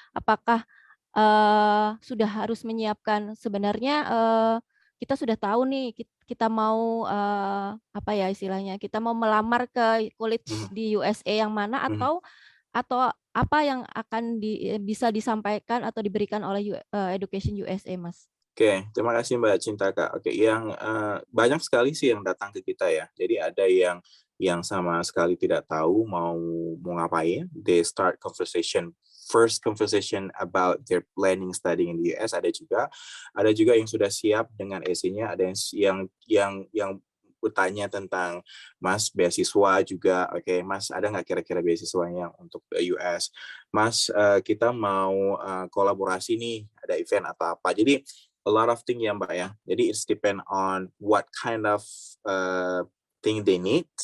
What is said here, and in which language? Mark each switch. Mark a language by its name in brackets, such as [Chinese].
[Indonesian] Apakah sudah harus menyiapkan sebenarnya kita sudah tahu nih kita mau apa ya istilahnya, kita mau melamar ke college di USA yang mana, atau apa yang akan bisa disampaikan atau diberikan oleh Education USA, Mas? Oke, terima kasih Mbak Cintaka. Oke, yang banyak sekali sih yang datang ke kita ya. Jadi ada yang sama sekali tidak tahu mau ngapain. [English] They start first conversation about their planning studying in the US. [Indonesian] Ada juga yang sudah siap dengan essay-nya. Ada yang bertanya tentang Mas beasiswa juga. Oke, Mas ada nggak kira-kira beasiswanya untuk US? Mas kita mau kolaborasi nih, ada event atau apa. Jadi [English] a lot of thing ya Mbak ya. [Indonesian] Jadi [English] it's depend on what kind of thing they need.